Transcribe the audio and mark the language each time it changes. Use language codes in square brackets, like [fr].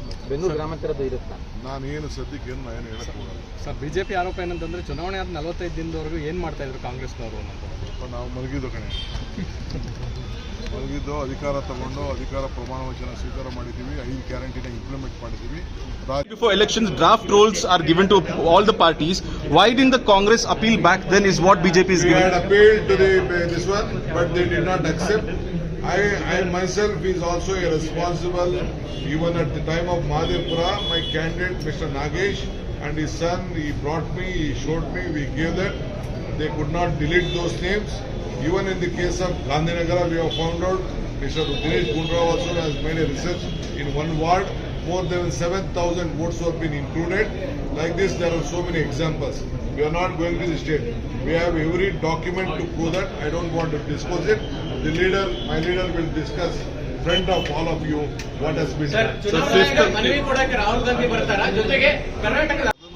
[kn] ಬೆಂಗಳೂರು ಗ್ರಾಮಾಂತರದ ಇರುತ್ತಾ? ನಾನು ಏನು ಸದ್ಯಕ್ಕೆ ಏನು ಹೇಳಕ್ ಹೋಗಲ್ಲ ಸರ್. ಬಿಜೆಪಿ ಆರೋಪ ಏನಂತಂದ್ರೆ ಚುನಾವಣೆ ಆದ 45 ದಿನದವರೆಗೂ ಏನ್ ಮಾಡ್ತಾ ಇದ್ರು ಕಾಂಗ್ರೆಸ್ನವರು ಅನ್ನೋದು. ನಾವು ಮಲಗಿದ್ದು ಕಣೆ, ಮಲಗಿದ್ದು ಅಧಿಕಾರ ತಗೊಂಡು ಅಧಿಕಾರ ಪ್ರಮಾಣ ವಚನ ಸ್ವೀಕಾರ ಮಾಡಿದ್ದೀವಿ. 5 ಗ್ಯಾರಂಟಿನ ಇಂಪ್ಲಿಮೆಂಟ್ ಮಾಡಿದ್ದೀವಿ. [en] Before elections, draft rolls are given to all the parties. Why didn't the Congress appeal back then is what BJP is giving? We had appealed to this one, but they did not accept. I myself is also a responsible. Even at the time of Madhepura, my candidate Mr. Nagesh and his son, he brought me, he showed me, we gave that. They could not delete those names. Even in the case of Gandhinagara, we have found out Mr. Dinesh Gundrao also has made a research in one ward. More than 7,000 votes have been included. Like this, there are so many examples. We are not going to the state. We have every document to prove that. I don't want to disclose it. The leader, my leader will discuss in front of all of you what has been done. [kn] ಮನವಿ ಕೊಡಕ್ಕೆ ರಾಹುಲ್ ಗಾಂಧಿ ಬರ್ತಾರ ಜೊತೆಗೆ ಕರ್ನಾಟಕದ